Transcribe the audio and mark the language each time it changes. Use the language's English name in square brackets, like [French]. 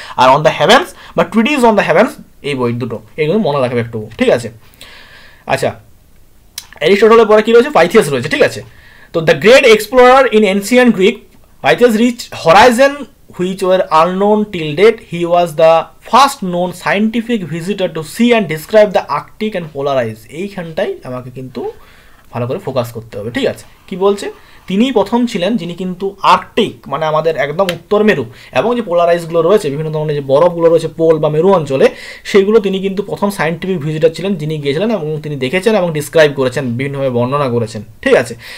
[Bangla] আর on the heavens বা treaties on the heavens, এই বই দুটো, এগুলো মনে রাখবে একটু, ঠিক আছে। আচ্ছা, অ্যারিস্টটলের পরে কি রয়েছে? পাইথিয়াস রয়েছে, ঠিক আছে। [English] তো the great explorer in ancient Greek, Pytheas reach horizon which were unknown till date. He was the first known scientific visitor to see and describe the Arctic and polar ice. [Bangla] এইখানটাই আমাকে কিন্তু ভালো করে ফোকাস করতে হবে, ঠিক আছে। কি বলছে? তিনিই প্রথম ছিলেন যিনি কিন্তু আর্কটিক, মানে আমাদের একদম উত্তর মেরু, এবং যে পোলার আইসগুলো রয়েছে, বিভিন্ন ধরনের যে বরফগুলো রয়েছে পোল বা মেরু অঞ্চলে, সেগুলো তিনি কিন্তু প্রথম সায়েন্টিফিক ভিজিটার ছিলেন, যিনি গিয়েছিলেন এবং তিনি দেখেছেন এবং ডিসক্রাইব করেছেন, বিভিন্নভাবে বর্ণনা করেছেন, ঠিক আছে।